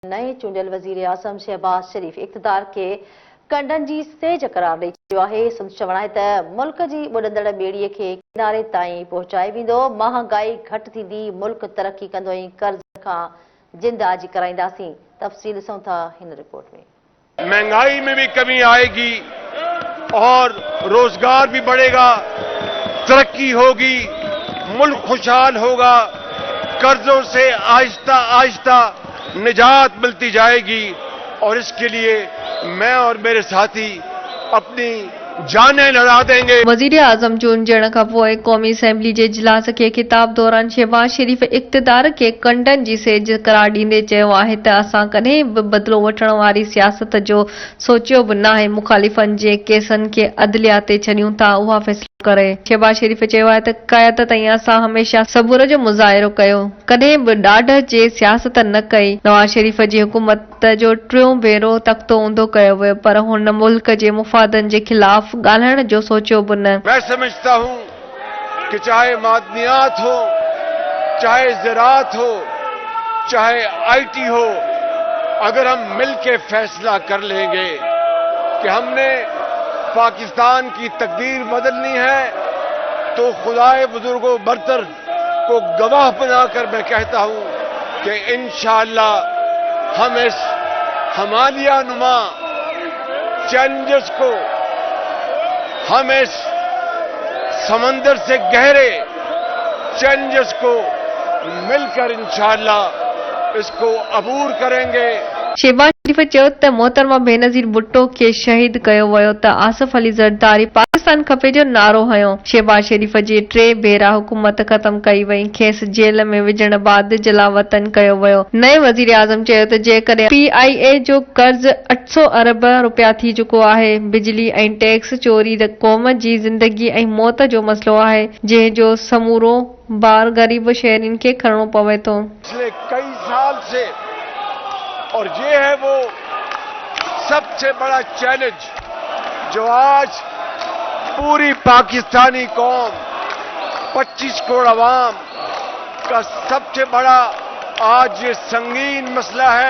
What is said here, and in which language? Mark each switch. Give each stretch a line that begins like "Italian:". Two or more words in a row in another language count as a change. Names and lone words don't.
Sindhi: नए चूंडियल वज़ीर आज़म शहबाज शरीफ़ इक़्तिदार के कंडनि जी सेज करार ॾेई चयो आहे। संदसि चवणु आहे त मुल्क जी ॿुॾंदड़ ॿेड़ीअ खे किनारे ताईं पहुचाए वेंदो, महांगाई घटि थींदी, मुल्क तरक़ी कंदो ऐं कर्ज़ खां जिंद आजी कराईंदासीं। तफ़सील ॾिसूं था हिन रिपोर्ट में।
Hindi: महंगाई में भी कमी आएगी और रोजगार भी बढ़ेगा, तरक्की होगी, मुल्क खुशहाल होगा, कर्जों से आहिस्ता आहिस्ता निजात मिलती जाएगी और इसके लिए मैं और मेरे साथी अपनी जानें लड़ा देंगे।
Sindhi: वज़ीर आज़म चूंडजण खां पोइ क़ौमी असेंबली जे इजलास खे ख़िताब दौरान शहबाज शरीफ़ इक़्तिदार खे कंडनि जी सेज करार ॾींदे चयो आहे त असां कॾहिं बि बदिलो वठण वारी सियासत जो सोचियो बि नाहे। मुख़ालिफ़नि जे केसनि खे अदलिया ते छॾियूं था, उहा फ़ैसिलो करे। शहबाज शरीफ़ चयो आहे त क़यादत ऐं असां हमेशह सबुर जो मुज़ाहिरो कयो, कॾहिं बि ॾाढ जे सियासत न कई। नवाज़ शरीफ़ जी हुकूमत जो टियों भेरो तख़्तो ऊंधो कयो वियो, पर हुन मुल्क जे मुफ़ादनि जे ख़िलाफ़ ॻाल्हाइण जो सोचियो बि न।
Hindi: मैं समझता हूं कि चाहे मादनियात हो, चाहे ज़राअत हो, चाहे आईटी हो, अगर हम मिलके फैसला कर लेंगे कि हमने पाकिस्तान की तकदीर बदलनी है, तो खुदाए बुजुर्गों बरतर को गवाह बनाकर मैं कहता हूं कि इंशाअल्लाह हम इस हिमालय नुमा चैलेंजेस को, हम इस समंदर से गहरे चैलेंजेस को मिलकर इंशाअल्लाह इसको अबूर करेंगे।
Sindhi: शहबाज शरीफ़ चयो त मोहतरमा बेनज़ीर भुट्टो खे शहीद कयो वियो त आसिफ अली ज़रदारी पाकिस्तान खपे जो नारो हयो। शहबाज शरीफ़ जी 3 भेरा हुकूमत ख़त्म कई वई, खेसि जेल में विझण बाद जलावतन कयो वियो। नए वज़ीर आज़म चयो त जेकॾहिं PIA जो कर्ज़ 800 अरब रुपया थी चुको आहे, बिजली ऐं टैक्स चोरी क़ौम जी ज़िंदगी ऐं मौत जो मसइलो आहे, जंहिं जो समूरो बार गरीब शहरियुनि खे खणणो पवे थो।
Hindi: पिछले कई साल से और ये है वो सबसे बड़ा चैलेंज जो आज पूरी पाकिस्तानी कौम, 25 करोड़ अवाम का सबसे बड़ा आज ये संगीन मसला है।